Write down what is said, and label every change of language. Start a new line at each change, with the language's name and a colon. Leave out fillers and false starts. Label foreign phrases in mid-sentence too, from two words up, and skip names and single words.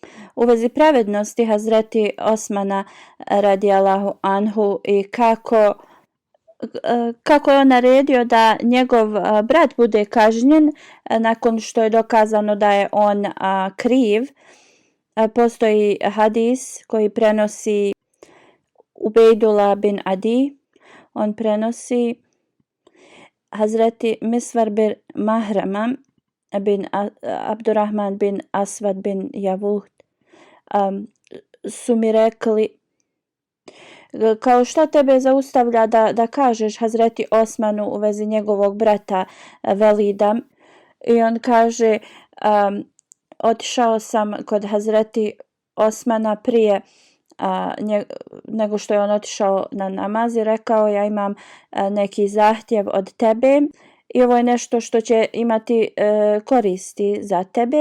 Bosnian: u vezi pravednosti Hazreti Osmana
Arabic: رضي الله عنه
Bosnian: i kako je on naredio da njegov brat bude kažnjen nakon što je dokazano da je on kriv. Postoji hadis koji prenosi Ubejdullah bin Adi. On prenosi Hazreti Misvar bin Mahrama bin Abdurrahman bin Asvad bin Javud su mi rekli, kao šta tebe zaustavlja da kažeš Hazreti Osmanu u vezi njegovog brata Velida? I on kaže, otišao sam kod Hazreti Osmana prije nego što je on otišao na namaz i rekao, ja imam neki zahtjev od tebe i ovo je nešto što će imati koristi za tebe.